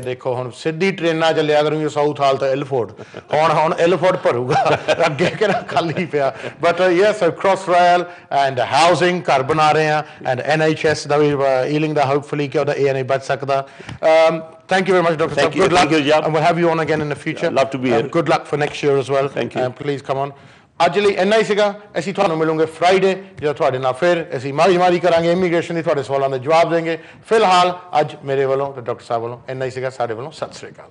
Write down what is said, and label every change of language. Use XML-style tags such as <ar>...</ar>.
<pa>ਦੇਖੋ ਹੁਣ ਸਿੱਧੀ ਟ੍ਰੇਨਾਂ ਚੱਲਿਆ ਕਰੂੰਗੇ ਸਾਊਥ ਹਾਲ ਤੋਂ ਇਲਫੋਰਡ, ਹੁਣ ਇਲਫੋਰਡ ਭਰੂਗਾ ਅੱਗੇ ਕਿਹੜਾ ਖਾਲੀ ਪਿਆ। But yes cross royal and housing ਘਰ ਬਣਾ ਰਹੇ ਆ and NHS ਦਾ we Ealing ਦਾ hopefully ਕਿ ਉਹਦਾ ANA ਬਚ ਸਕਦਾ।</pa> <en>Thank you very much, Dr. Sahota. Good luck. Thank you, and we'll have you on again in the future. Love to be here. Good luck for next year as well. Thank you. And please come on.</en> <pa>ਅੱਜ ਲਈ ਇੰਨਾ ਹੀ ਸੀਗਾ। ਅਸੀਂ ਤੁਹਾਨੂੰ ਮਿਲੂਗੇ Friday ਜਦੋਂ ਤੁਹਾਡੇ ਨਾਲ ਫਿਰ ਅਸੀਂ ਮਾਰੀ ਕਰਾਂਗੇ ਇਮੀਗ੍ਰੇਸ਼ਨ ਦੀ, ਤੁਹਾਡੇ ਸਵਾਲਾਂ ਦੇ ਜਵਾਬ ਦੇਂਗੇ। ਫਿਲਹਾਲ ਅੱਜ ਮੇਰੇ ਵੱਲੋਂ ਤੇ ਡਾਕਟਰ ਸਾਹਿਬ ਵੱਲੋਂ ਇੰਨਾ ਹੀ ਸੀਗਾ। ਸਾਡੇ ਵੱਲੋਂ ਸਤਿ ਸ੍ਰੀ ਅਕਾਲ।</pa>